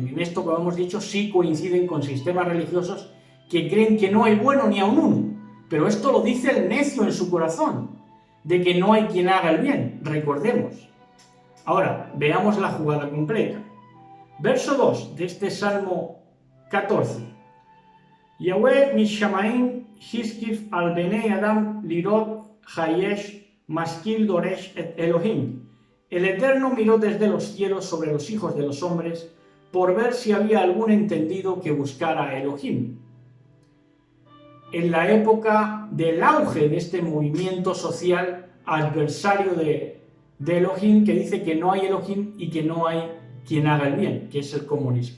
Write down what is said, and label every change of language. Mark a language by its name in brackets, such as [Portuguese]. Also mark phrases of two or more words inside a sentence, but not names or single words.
[Spanish] Y en esto, como hemos dicho, sí coinciden con sistemas religiosos que creen que no hay bueno ni aun uno, Pero esto lo dice el necio en su corazón, de que no hay quien haga el bien, recordemos. Ahora, veamos la jugada completa. Verso 2 de este Salmo 14. [Hebrew] יהוה משמים השקיף על בני אדם לראות היש משכיל דרש את אלהים. [Spanish] El Eterno miró desde los cielos sobre los hijos de los hombres por ver si había algún entendido que buscara a Elohim. En la época del auge de este movimiento social adversario de Elohim, que dice que no hay Elohim y que no hay quien haga el bien, que es el comunismo.